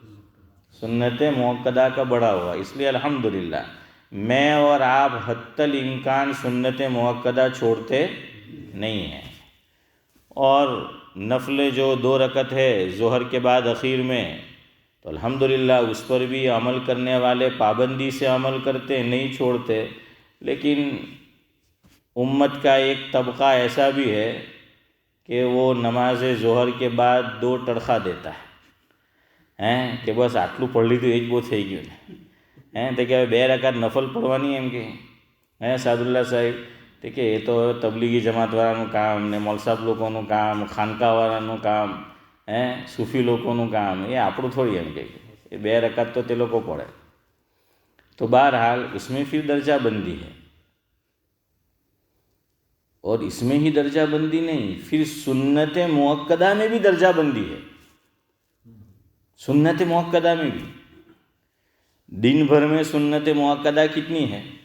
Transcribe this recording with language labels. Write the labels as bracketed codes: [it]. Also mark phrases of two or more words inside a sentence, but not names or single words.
[ur] سنت مؤکدہ کا بڑا ہوا، اس لیے الحمدللہ میں اور آپ حتی الامکان سنت مؤکدہ چھوڑتے نہیں ہیں، اور نفل جو 2 رکعت ہے ظہر کے بعد اخیر میں، تو الحمدللہ اس پر بھی عمل کرنے والے پابندی سے عمل کرتے، نہیں چھوڑتے۔ لیکن امت کا ایک طبقہ ایسا بھی ہے کہ وہ نماز ظہر کے بعد 2 ٹڑخا دیتا ہے کہ بس [gu] આટલું પઢ લીધું એ જ બહુ થઈ ગયું તો કે 2 રકાત નફલ પડવાની એમ કે સાદુલ્લા સાહેબ તો કે એ તો તબલીગી જમાતવાળાનું કામ ને મૌલસાબ લોકોનું કામ, ખાનકાવાળાનું કામ, સૂફી લોકોનું કામ, એ આપણું થોડી એમ કે એ 2 રકાત તો તે લોકો પढ़े। [ur] تو بہرحال اس میں پھر درجہ بندی ہے، اور اس میں ہی درجہ بندی نہیں، پھر سنت مؤکدہ میں بھی درجہ بندی ہے۔ سنت مؤکدہ میں بھی دن بھر میں سنت مؤکدہ کتنی ہے؟